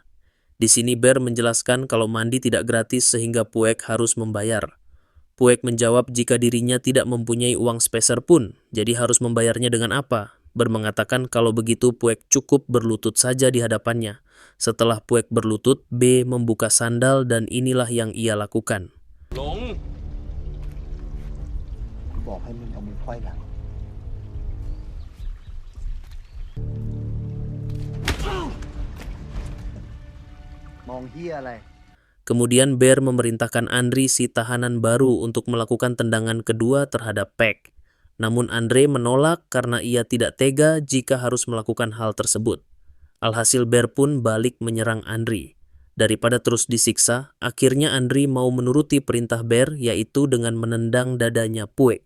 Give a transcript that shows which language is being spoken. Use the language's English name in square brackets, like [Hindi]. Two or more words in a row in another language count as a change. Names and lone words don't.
[Indonesian] Di sini Bear menjelaskan kalau mandi tidak gratis sehingga Puek harus membayar. Puek menjawab jika dirinya tidak mempunyai uang speser pun, jadi harus membayarnya dengan apa? Bear mengatakan kalau begitu Puek cukup berlutut saja di hadapannya. Setelah Puek berlutut, B membuka sandal dan inilah yang ia lakukan. [Thai] บอกให้มึงเอามือไขว้หลัง มองเหี้ยอะไร [Indonesian] Kemudian Bear memerintahkan Andri si tahanan baru untuk melakukan tendangan kedua terhadap Pack. Namun Andre menolak karena ia tidak tega jika harus melakukan hal tersebut. Alhasil Bear pun balik menyerang Andri. Daripada terus disiksa, akhirnya Andri mau menuruti perintah Bear yaitu dengan menendang dadanya Puek.